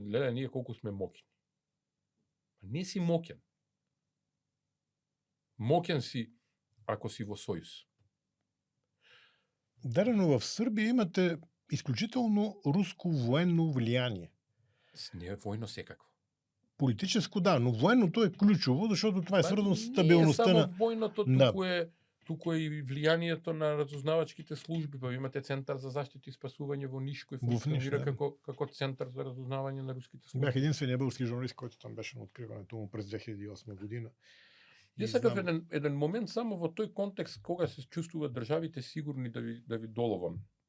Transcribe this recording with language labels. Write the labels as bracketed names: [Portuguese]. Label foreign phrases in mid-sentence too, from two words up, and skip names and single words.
[Macedonian] Гледа, ние колку сме мокни. Не си мокен. Мокен си ако си во сојуз. Дарено, в Србија имате исклучително руско военно влијание. Не е војно секакво. [Bulgarian] Политическо, да, но военното е ключово, защото това е свързано с стабилността на... [Macedonian] Не е само војното, туку е и влијанието на разузнавачките служби. Па имате Центар за заштита и спасување во Ниш, кој функционира како центар за разузнавање на руските служби. [Bulgarian] Бях единствениот български журналист, кој там беше на откриването му през 2008 година. [Macedonian] Јас сакав еден момент само во тој контекст кога се чувствуваат државите сигурни да ви доловам.